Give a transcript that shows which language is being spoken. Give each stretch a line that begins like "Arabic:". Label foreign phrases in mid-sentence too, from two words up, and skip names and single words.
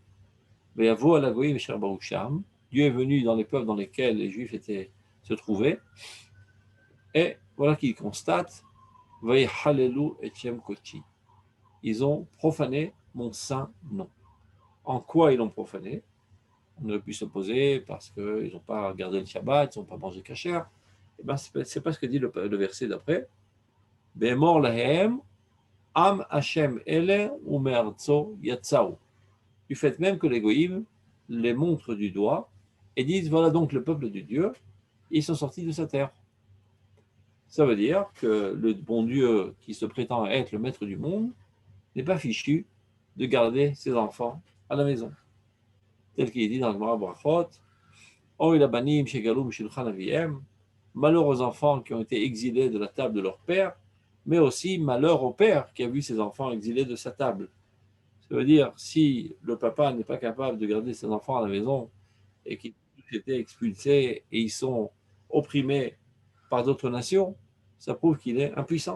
French: Dieu est venu dans les peuples dans lesquels les Juifs se trouvaient, et voilà qu'il constate, ils ont profané mon saint nom. En quoi ils l'ont profané? on aurait pu s'opposer parce qu'ils n'ont pas gardé le Shabbat, ils n'ont pas mangé kasher. Eh bien, ce n'est pas ce que dit le verset d'après.
Hebrew: באמור להם עם ה' אלה ומארצו יצאו.
French: Du fait même que les goïms les montrent du doigt et disent voilà donc le peuple de Dieu, ils sont sortis de sa terre. Ça veut dire que le bon Dieu qui se prétend être le maître du monde n'est pas fichu de garder ses enfants à la maison. Tel qu'il est dit dans le Gemara Brachot,
Hebrew: אוי לבנים שגלו שולחן אביהם,
French: malheur aux enfants qui ont été exilés de la table de leur père, mais aussi malheur au père qui a vu ses enfants exilés de sa table. Ça veut dire, si le papa n'est pas capable de garder ses enfants à la maison et qu'ils ont été expulsés et ils sont opprimés par d'autres nations, ça prouve qu'il est impuissant.